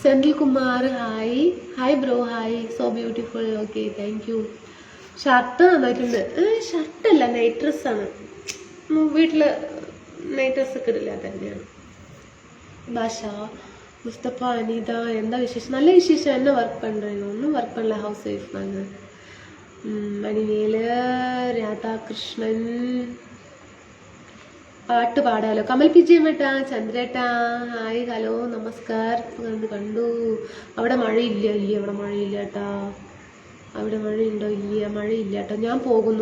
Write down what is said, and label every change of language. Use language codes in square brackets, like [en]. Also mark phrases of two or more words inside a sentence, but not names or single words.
[en] Senthil Kumar hi. hi bro hi. so beautiful. okay thank you. [ml] ഷർട്ട് തന്നിട്ടുണ്ട്. ഷർട്ടല്ല, നൈറ്റ് ഡ്രസ്സാണ്. വീട്ടിൽ നൈറ്റ് ഡ്രസ്സൊക്കെ ഇടില്ല തന്നെയാണ്. ഭാഷ മുസ്തഫ അനിത എന്താ വിശേഷം? നല്ല വിശേഷം. [ta] என்ன ஒர்க் பண்ணுறீங்க? ஒன்றும் ஒர்க் பண்ணல, [en] house wife [ta] நாங்கள். [ml] മണിവേല് രാധാകൃഷ്ണൻ പാട്ട് പാടാലോ. കമൽ പിജിയമ്മേട്ടാ, ചന്ദ്രേട്ടാ [en] hi hello [ml] നമസ്കാരം. കണ്ടു. അവിടെ മഴയില്ല. ഇല്ല അവിടെ മഴയില്ല കേട്ടാ. അവിടെ മഴയുണ്ടോ? ഇല്ല മഴയില്ല കേട്ടോ. ഞാൻ പോകുന്നു.